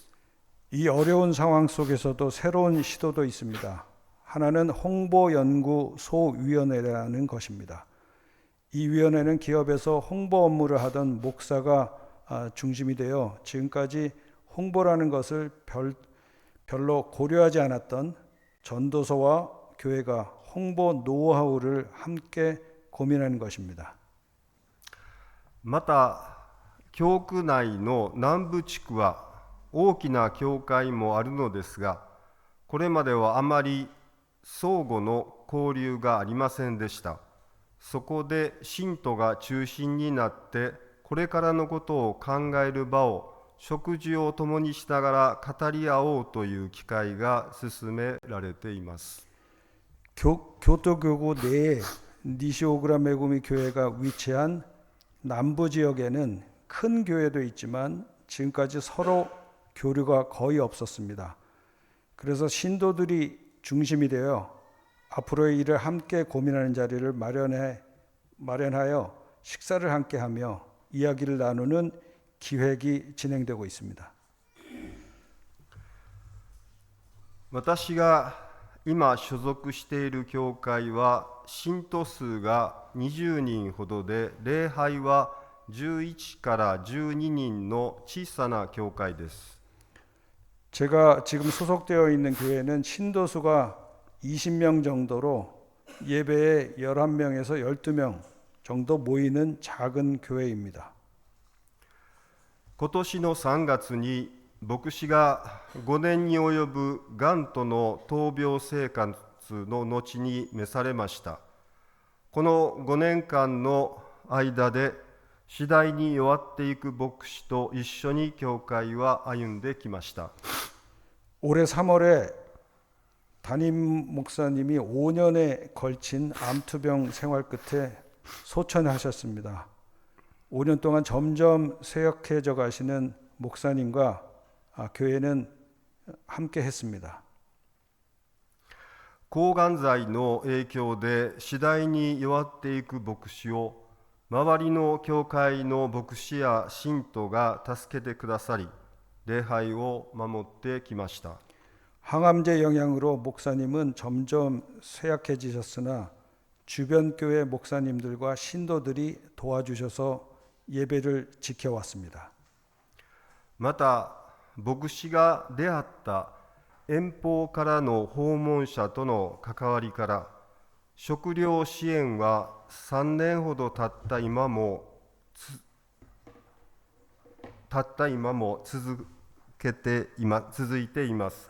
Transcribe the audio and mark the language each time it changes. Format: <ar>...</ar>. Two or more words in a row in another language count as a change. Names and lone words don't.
<ko>이 어려운 상황 속에서도 새로운 시도도 있습니다. 하나는 홍보연구소위원회라는 것입니다. 이 위원회는 기업에서 홍보 업무를 하던 목사가 중심이 되어 지금까지 홍보라는 것을 별로 고려하지 않았던 전도서와 교회가 홍보 노하우를 함께 고민하는 것입니다.</ko> <ja>また、教区内の南部地区は大きな教会もあるのですが、これまではあまり相互の交流がありませんでした。そこで信徒が中心になって、これからのことを考える場を食事を共にしながら語り合おうという機会が進められています。</ja> <ko>교토교구 내에 니시오그라 메구미 교회가 위치한 남부 지역에는 큰 교회도 있지만 지금까지 서로 교류가 거의 없었습니다. 그래서 신도들이 중심이 되어 앞으로의 일을 함께 고민하는 자리를 마련하여 식사를 함께 하며 이야기를 나누는 기획이 진행되고 있습니다.</ko> <ja>私が今所属している教会は信徒数が20人ほどで、礼拝は11から12人の小さな教会です。</ja> <ko>제가 지금 소속되어 있는 교회는 신도수가 20명 정도로 예배에 11명에서 12명 정도 모이는 작은 교회입니다.</ko> <ja>今年の3月に牧師が5年に及ぶがんとの闘病生活の後に召されました。この5年間の間で次第に弱っていく牧師と一緒に教会は歩んできました。</ja> <ko>올해 3월에 담임 목사님이 5년에 걸친 암투병 생활 끝에 소천하셨습니다. 5년 동안 점점 쇠약해져 가시는 목사님과 교회는 함께 했습니다.</ko> <ja>抗がん剤の影響で次第に弱っていく牧師を周りの教会の牧師や信徒が助けてくださり、礼拝を守ってきました。</ja> <ko>항암제 영향으로 목사님은 점점 쇠약해지셨으나 주변 교회 목사님들과 신도들이 도와주셔서 예배를 지켜왔습니다.</ko> <ja>また牧師が出会った遠方からの訪問者との関わりから食料支援は3年ほど経った今も続いています。</ja>